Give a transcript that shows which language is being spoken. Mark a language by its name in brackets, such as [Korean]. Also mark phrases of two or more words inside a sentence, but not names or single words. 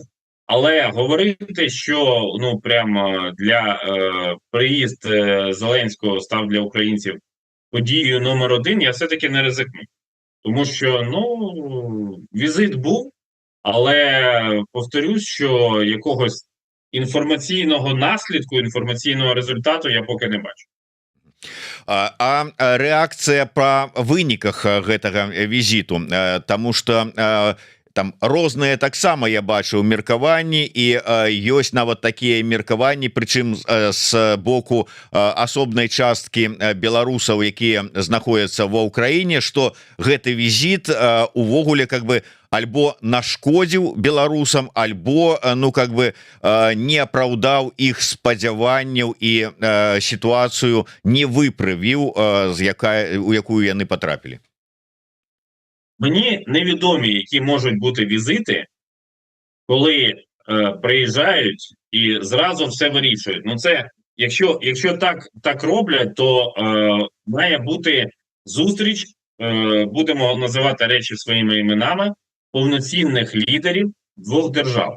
[Ukrainian] Але говорити, що прямо приїзд Зеленського став для українців подією номер один, я все-таки не ризикну. Тому що, візит був, але повторюсь, що якогось інформаційного наслідку, інформаційного результату я поки не бачу. [Belarusian] А рэакцыя па выніках гэтага візіту, таму што там розныя таксама я бачу меркаванні, і ёсць нават такія меркаванні, прычым з боку асобнай часткі беларусаў, якія знаходзяцца ва ўкраіне, што гэты візіт увогуле [Russian] как бы [Belarusian] альбо нашкодзіў беларусам, альбо [Russian] как бы [Belarusian] не апраўдаў іх спадзяванняў і сітуацыю не выправіў, у якую яны потрапілі. [Ukrainian] Мені невідомі, які можуть бути візити, коли приїжджають і зразу все вирішують. Це, якщо так роблять, то має бути зустріч, будемо називати речі своїми іменами, повноцінних лідерів двох держав.